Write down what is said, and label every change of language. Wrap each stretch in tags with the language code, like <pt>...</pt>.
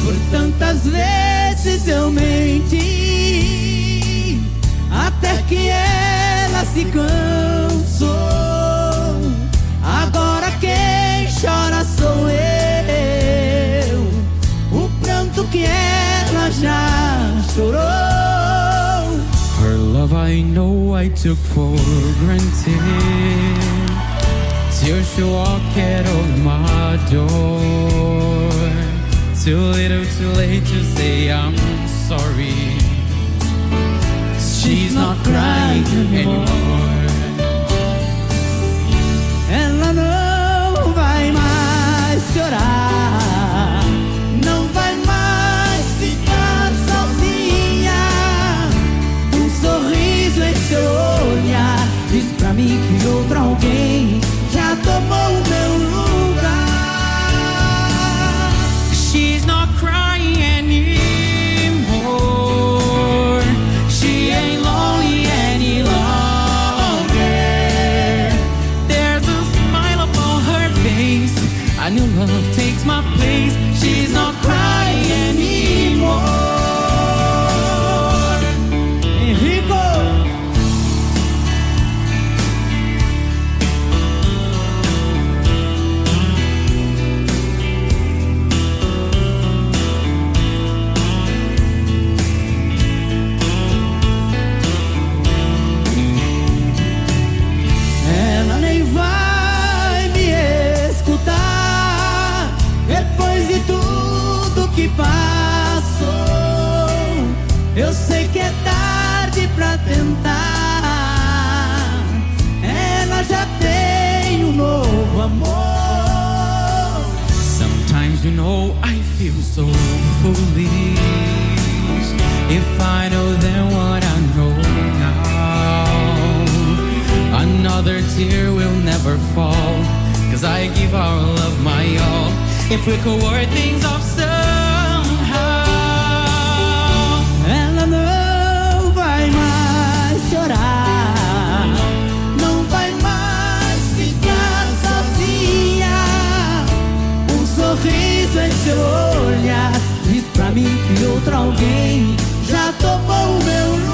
<pt>Quantas vezes eu menti até que ela se cansou. Agora quem chora sou eu, o pranto que ela já chorou.</pt> <en>Her love I know I took for granted, till she walked out of my door. Too little too late to say I'm sorry. She's not crying anymore.</en> <pt>Ela não vai mais chorar, não vai mais ficar sozinha. Um sorriso em seu olhar diz pra mim que outro alguém já tomou o meu lugar.</pt> <en>She's not crying anymore. She ain't lonely any longer. There's a smile upon her face. A new love takes my place. She's not crying anymore. Henrico!</en> <pt>Ela nem vai me escutar depois de tudo que passou. Eu sei que é tarde pra tentar. Ela já tem um novo amor.</pt> <en>Sometimes you know I feel so foolish. If I know then what I know now, another tear will never fall, 'cause I give our love my all. If we could work things off somehow.</en> <pt>Ela não vai mais chorar, não vai mais ficar sozinha. Um sorriso em seu olhar diz pra mim que outro alguém já tomou o meu</pt>